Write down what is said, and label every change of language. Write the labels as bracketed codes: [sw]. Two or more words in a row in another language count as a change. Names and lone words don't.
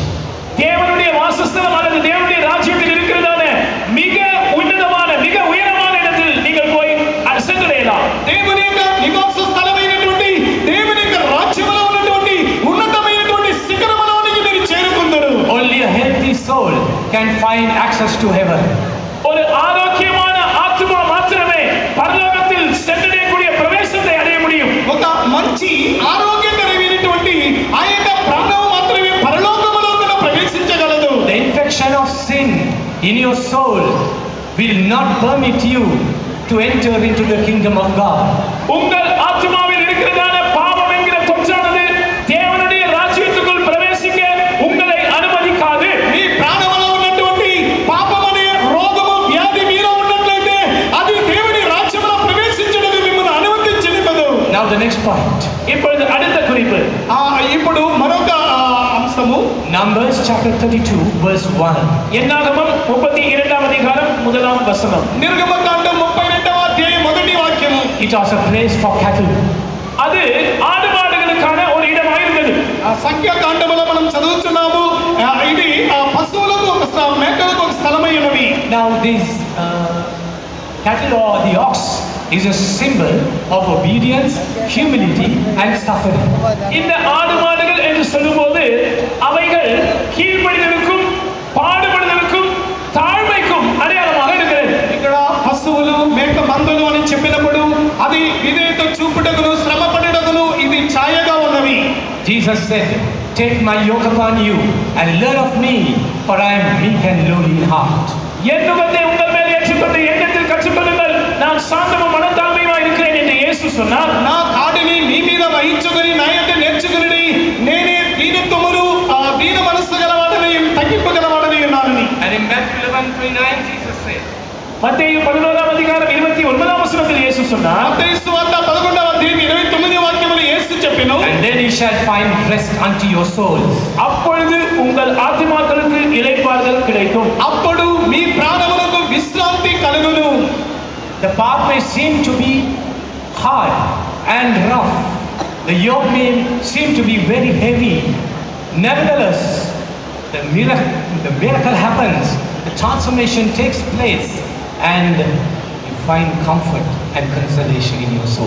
[ta] தேவனுடைய வாசஸ்தலம் அல்லது தேவனுடைய ராஜ்யத்தில் இருக்கிறதான மிக உன்னதமான மிக உயரமான இடத்தில் நீங்கள் போய் சென்றடையலாம். [te] దేవుని యొక్క నివాస స్థలమైనటువంటి దేవుని యొక్క రాజ్యములో ఉన్నటువంటి ఉన్నతమైనటువంటి శిఖరములోనికి మీరు చేరుకుందరు. [en] Only a healthy soul can find access to heaven. [ta] ஒரு ஆரோக்கியமான ஆத்மா மாத்திரமே பரலோகத்தில் சென்றடையக்கூடிய பிரவேசத்தை அடைய முடியும். [te] ఒక మంచి ఆరోగ్యకరమైనటువంటి ఆ యొక్క ప్రాణం మాత్రమే పరలోకములోకి ప్రవేశించగలదు. [en] The infection of sin in your soul will not permit you to enter into the kingdom of God. [ta] உங்கள் ஆத்மாவில் இருக்கிறதான பாவம் என்கிற தொற்றானது தேவனுடைய ராஜ்யத்துக்குள் பிரவேசிக்க உங்களை அனுமதிக்காது. [te] మీ ప్రాణంలో ఉన్నటువంటి పాపమనే రోగము వ్యాధి మీలో ఉన్నట్లయితే అది దేవుని రాజ్యములో ప్రవేశించడానికి మిమ్మల్ని అనుమతించనివ్వదు. [en] Now the next point. [ta] இப்பொழுது அடுத்த குறிப்பு. [te] ఇప్పుడు మరొక అంశము [en] Numbers chapter 32 verse 1. [ta] என்னாகமம் 32ஆம் அதிகாரம் 1ஆம் வசனம். [te] నిర్గమకాండం 32వ అధ్యాయం మొదటి వాక్యము. [en] It was a place for cattle. [ta] அது ஆடு மாடுகளுக்கான ஒரு இடமாயிருந்தது. [te] సంఖ్యాకాండములో మనం చదువుతున్నాము ఇది పశువులకు ఒక మేకలకు ఒక స్థలమై ఉన్నది. [en] Now this cattle or the ox is a symbol of obedience, humility and suffering. [ta] இந்த ஆடு மாடுகள் என்று சொல்லும்போது அவைகள் கீழ்ப்படிதலுக்கும் பாடுபடுதலுக்கும் தாழ்மைக்கும் அடையாளமாக இருக்கிறது. [te] ఇక్కడ పశువులు మేక మందలు అని చెప్పినప్పుడు అది విధేయత చూపుటకును శ్రమ పడుటకును ఇది ఛాయగా ఉన్నవి. [en] Jesus said, "Take my yoke upon you and learn of me, for I am meek and lowly in heart." [ta] என் நுகத்தை உங்கள் மேல் ஏற்றுக்கொண்டு என்னிடத்தில் கற்றுக்கொள்ளுங்கள், நான் சாந்தமும் மனத்தாழ்மையுமாய் இருக்கிறேன் என்று இயேசு சொன்னார். [te] నా కాడిని మీ మీద వహించుకొని నా యందు నేర్చుకొనుడి, నేనే దీనత్వమును దీన మనస్సు గలవాడని తగ్గింపు గలవాడని ఉన్నాను. [en] Matthew 11:29, Jesus said, [ta] மத்தேயு 11ஆம் அதிகாரம் 29ஆம் வசனத்தில் இயேசு சொன்னார், [te] మత్తయి సువార్త 11వ అధ్యాయం 29వ వాక్యములో యేసు చెప్పెను, [en] and then ye shall find rest unto your souls. [ta] அப்பொழுது உங்கள் ஆத்துமாக்களுக்கு இளைப்பாறுதல் கிடைக்கும். [te] అప్పుడు మీ ప్రాణములకు విశ్రాంతి కలుగును. [en] The path may seem to be hard and rough. The yoke may seem to be very heavy. Nevertheless, the miracle happens. The transformation takes place, and you find comfort and consolation in your soul.